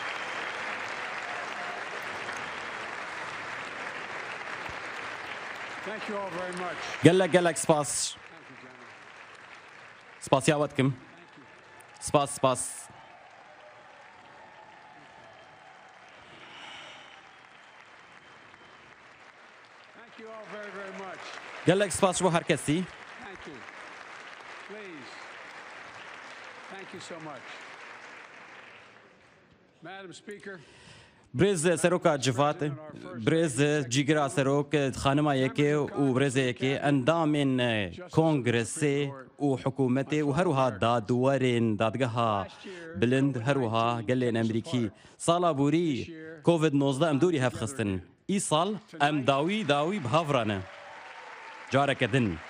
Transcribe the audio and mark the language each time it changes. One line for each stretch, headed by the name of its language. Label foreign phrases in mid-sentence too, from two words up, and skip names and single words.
English: Thank you all very much.
Kurdish: gelek spas. Spasiyawatkim. Spas.
English: Thank you all very much.
Kurdish: gelek spas bo her kesî.
English: Thank you. Please. Thank you so much. Madam Speaker.
Kurdish: برێز سەرۆکا جڤات برێز جیگرا سەرۆک خانما یەکێ و برێزە یەکێ ئەندامێن کۆنگرسێ و حکوومەتێ و هەروها دادوەرێن دادگەها بلند هەروها گەلێن ئەمریکی ساڵا بووری کۆڤید-19 ئەم دووری هەفخستن ئی ساڵ ئەم داوی بهاڤرانە جارێکە دن